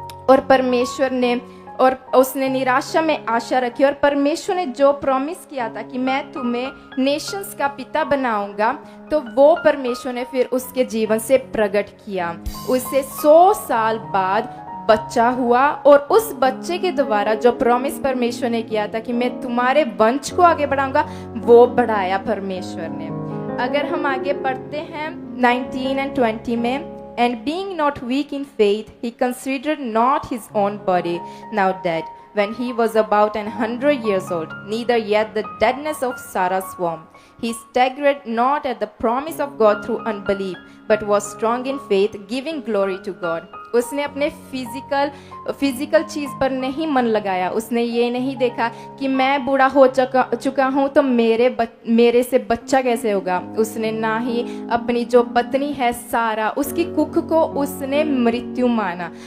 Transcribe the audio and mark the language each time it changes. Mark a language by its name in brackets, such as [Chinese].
[Hindi] और परमेश्वर ने, और उसने निराशा में आशा रखी। और परमेश्वर ने जो प्रॉमिस किया था कि मैं तुम्हें नेशंस का पिता बनाऊंगा, तो वो परमेश्वर ने फिर उसके जीवन से प्रकट किया। उसे 100 साल बाद बच्चा हुआ, और उस बच्चे के द्वारा जो प्रॉमिस परमेश्वर ने किया था कि मैं तुम्हारे वंश को आगे बढ़ाऊंगा, वो बढ़ाया परमेश्वर ने। अगर हम आगे पढ़ते हैं [English] 19 and 20 [Hindi] में, [English] and being not weak in faith, he considered not his own body now dead, when he was about 100 years old, neither yet the deadness of Sarah's womb. He staggered not at the promise of God through unbelief, but was strong in faith, giving glory to God. [Hindi] उसने अपने physical चीज़ पर नहीं मन लगाया। उसने ये नहीं देखा कि मैं बूढ़ा हो चुका हूँ तो मेरे से बच्चा कैसे होगा। उसने ना ही अपनी जो पत्नी है सारा, उसकी कुख को उसने मृत्यु माना।